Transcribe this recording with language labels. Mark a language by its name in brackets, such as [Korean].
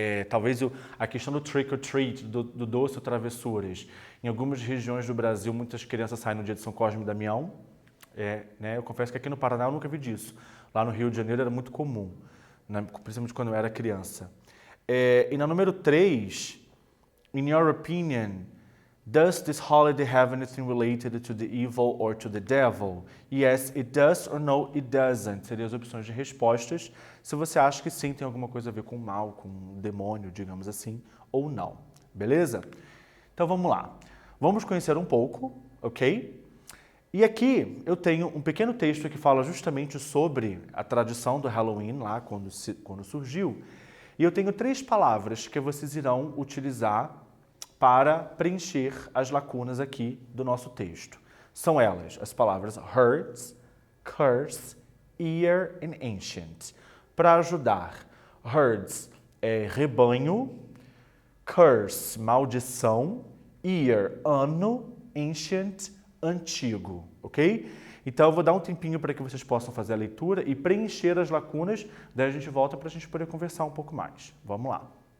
[Portuguese] Talvez a questão do [English] trick or treat, [Portuguese] do doce ou travessuras. Em algumas regiões do Brasil, muitas crianças saem no dia de São Cosme e Damião. Né? Eu confesso que aqui no Paraná eu nunca vi disso. Lá no Rio de Janeiro era muito comum, né? Principalmente quando eu era criança. E na número 3, [English] in your opinion, does this holiday have anything related to the evil or to the devil? Yes, it does, or no, it doesn't. [Portuguese] Seriam as opções de respostas. Se você acha que sim, tem alguma coisa a ver com o mal, com o demônio, digamos assim, ou não. Beleza? Então vamos lá. Vamos conhecer um pouco, ok? E aqui eu tenho um pequeno texto que fala justamente sobre a tradição do Halloween, lá quando surgiu. E eu tenho 3 palavras que vocês irão utilizar para preencher as lacunas aqui do nosso texto. São elas as palavras herds, curse, ear and ancient. Para ajudar, herds é rebanho, curse, maldição, ear, ano, ancient, antigo, ok? Então eu vou dar um tempinho para que vocês possam fazer a leitura e preencher as lacunas, daí a gente volta para a gente poder conversar um pouco mais. Vamos lá.